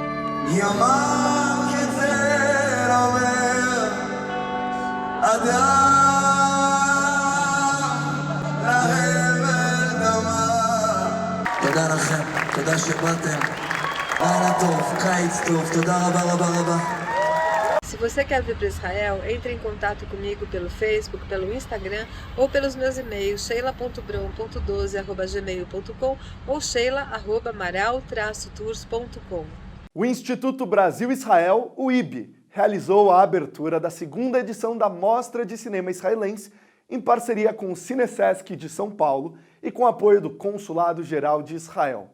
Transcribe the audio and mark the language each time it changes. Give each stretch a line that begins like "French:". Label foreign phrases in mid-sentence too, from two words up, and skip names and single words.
Hebrew: ימם כצל עובר, אדם להבל דמה. תודה לכם, תודה שבאתם. לילה טוב, קיץ טוב, תודה רבה רבה רבה.
Portuguese: Se você quer vir para Israel, entre em contato comigo pelo Facebook, pelo Instagram ou pelos meus e-mails sheila.brom.12@gmail.com ou sheila@amaral-tours.com. O Instituto Brasil-Israel, o IB, realizou a abertura da segunda edição da Mostra de Cinema Israelense em parceria com o Cinesesc de São Paulo e com apoio do Consulado Geral de Israel.